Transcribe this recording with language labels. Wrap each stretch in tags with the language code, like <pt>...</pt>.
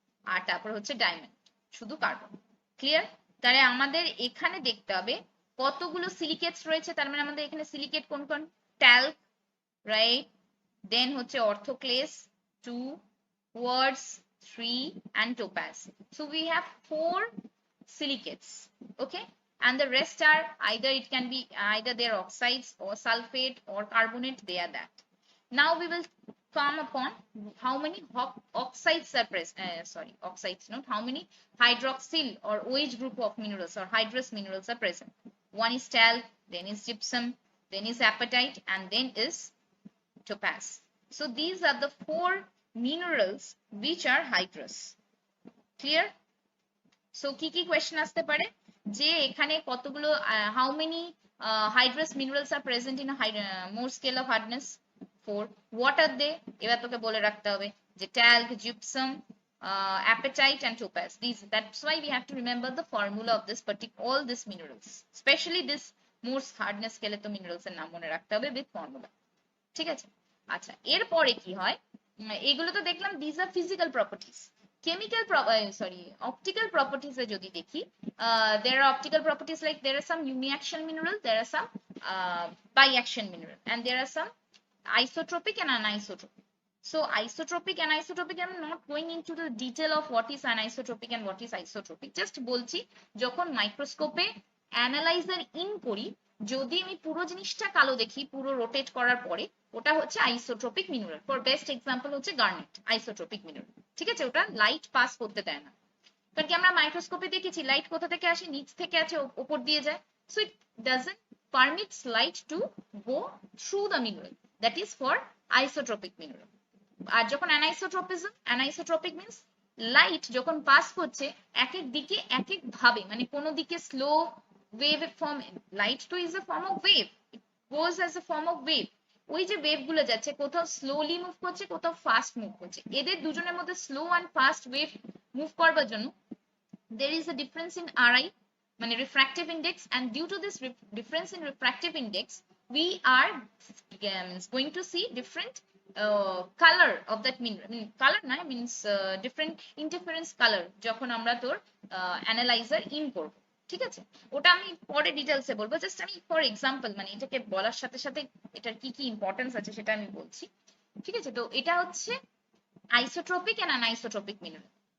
<bn>আর তারপর হচ্ছে ডায়মন্ড, শুধু কার্বন। ক্লিয়ার? তাহলে আমাদের এখানে দেখতে হবে কতগুলো সিলিকেটস রয়েছে। তার মানে আমাদের এখানে সিলিকেট কোন কোন, ট্যাল্ক, রাইট, দেন হচ্ছে অর্থোক্লেস 2, quartz 3</bn> <en>and topaz. So we have 4 silicates, okay, and the rest are either, it can be either they're oxides or sulfate or carbonate, they are that. Now we will come upon how many oxides are present, sorry, oxides not, how many hydroxyl or OH group of minerals or hydrous minerals are present. One is talc, then is gypsum, then is apatite, and then is topaz. So these are the 4 minerals which are hydrous. Clear? So</en> <bn>কি কি question আসতে পারে, যে এখানে কতগুলো,</bn> <en>how many hydrous minerals are present in a Mohs scale of hardness? 4. What are they?</en> <bn>এবার তোকে বলে রাখতে হবে যে talc, gypsum, apatite and topaz.</bn> <en>That's why we have to remember the formula of this all these minerals, especially this Mohs hardness scale</en> <bn>তো minerals এর নাম মনে রাখতে হবে</bn> <en>with formula,</en> <bn>ঠিক আছে। আচ্ছা, এরপরে কি হয়, এগুলো তো দেখলাম</bn> <en>these are physical properties. Chemical optical properties</en> <bn>এ যদি দেখি,</bn> <en>there are optical properties like there are some uniaction mineral, there are some biaction mineral, and there are some isotropic and anisotropic. So isotropic and anisotropic, I'm not going into the detail of what is anisotropic and what is isotropic.</en> <bn>Just বলছি যখন মাইক্রোস্কোপে analyser in করি, যদি আমি পুরো জিনিসটা কালো দেখি পুরো রোটেট করার পরে, ওটা হচ্ছে isotropic mineral. For best example হচ্ছে গার্নেট, আইসোট্রপিক মিনারেল। ঠিক আছে, ওটা লাইট পাস করতে দেয় না। কারণ কি আমরা মাইক্রোস্কোপে দেখেছি লাইট কোথা থেকে আসে, নিচ থেকে আছে, উপর দিয়ে যায়।</bn> <en>So it doesn't permits light to go through the mineral, that is for isotropic mineral.</en> <bn>আর যখন অ্যানাইসোট্রপিক মিন্স লাইট যখন পাস করছে এক এক দিকে এক এক ভাবে, মানে কোন দিকে স্লো ওয়েভ ফর্ম, লাইট তো</bn> <en>is a form of wave,</en> <bn>it goes as a form of wave. ওই যে ওয়েভ গুলো যাচ্ছে, কোথাও স্লোলি মুভ করছে, কোথাও ফাস্ট মুভ করছে। এদের দুজনের মধ্যে slow and fast wave move করবার জন্য</bn> <en>there is a difference in RI, মানে refractive index, and due to this difference in refractive index we are going to see different color of that mineral. I mean color না, means different interference color</en> <bn>যখন আমরা তোর analyser in করব। ঠিক আছে, ওটা আমি পরে ডিটেলসে বলবো। জাস্ট আমি ফর এক্সাম্পল মানে এটাকে বলার সাথে সাথে এটার কি কি ইম্পর্টেন্স আছে সেটা আমি বলছি। ঠিক আছে, তো এটা হচ্ছে আইসোট্রপিক এন্ড অ্যানাইসোট্রপিক মিনারেল।</bn>